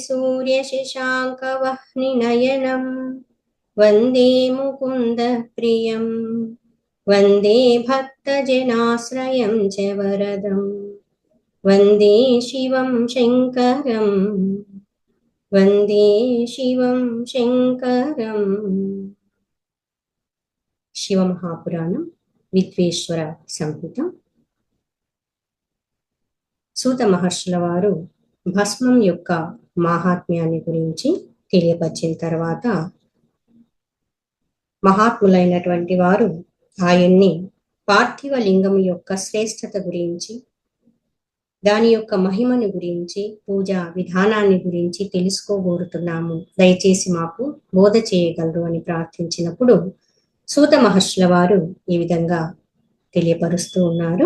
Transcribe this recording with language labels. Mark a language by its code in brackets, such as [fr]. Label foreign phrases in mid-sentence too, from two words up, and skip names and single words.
[sa] सूर्यशशाङ्कवह्निनयनं वंदे मुकुन्दप्रियं वंदे भक्तजनाश्रयं च वरदं वंदे शिवं शङ्करं वंदे शिवं शङ्करं। [te] शिवमहापुराणं విద్వేశ్వర సంహిత। సూత మహర్షుల వారు భస్మం యొక్క మాహాత్మ్యాన్ని గురించి తెలియపరిచిన తర్వాత మహాత్ములైనటువంటి వారు ఆయన్ని పార్థివ లింగం యొక్క శ్రేష్టత గురించి, దాని యొక్క మహిమను గురించి, పూజా విధానాన్ని గురించి తెలుసుకోగోరుతున్నాము, దయచేసి మాకు బోధ చేయగలరు అని ప్రార్థించినప్పుడు సూత మహర్షుల వారు ఈ విధంగా తెలియపరుస్తూ ఉన్నారు.